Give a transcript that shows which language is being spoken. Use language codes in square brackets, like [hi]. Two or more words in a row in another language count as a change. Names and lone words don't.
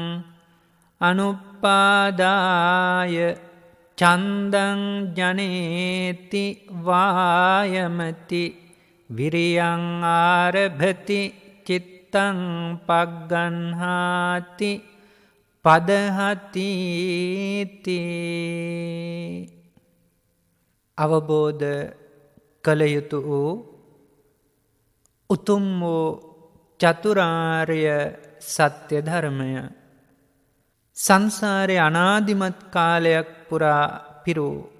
[pi] අනුපාදාය චන්දං ජනේති වායමති විරියං ආරභති චිත්තං පග්ගන්හාති පදහතිති. [si] අවබෝධ කළ යුතු වූ උතුම් වූ චතුරාර්ය සත්‍ය ධර්මය සංසාරේ අනාදිමත් කාලයක් පුරා පිරූ